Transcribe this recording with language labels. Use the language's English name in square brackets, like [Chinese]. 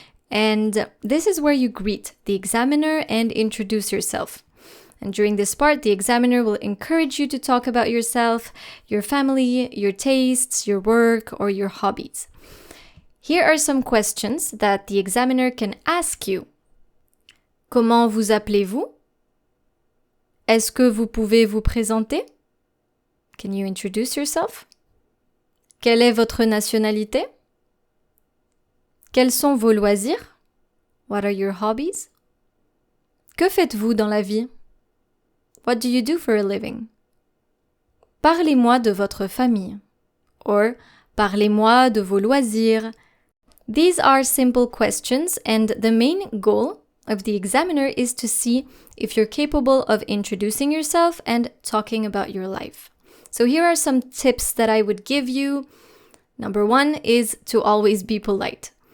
[English] And this is where you greet the examiner and introduce yourself. And during this part, the examiner will encourage you to talk about yourself, your family, your tastes, your work, or your hobbies. Here are some questions that the examiner can ask you. [French] Comment vous appelez-vous? Est-ce que vous pouvez vous présenter? [English] Can you introduce yourself? [French] Quelle est votre nationalité? Quels sont vos loisirs? [English] What are your hobbies? [French] Que faites-vous dans la vie? [English] What do you do for a living? [French] Parlez-moi de votre famille. Or, parlez-moi de vos loisirs. [English] These are simple questions, and the main goal of the examiner is to see if you're capable of introducing yourself and talking about your life. So here are some tips that I would give you. Number 1 is to always be polite.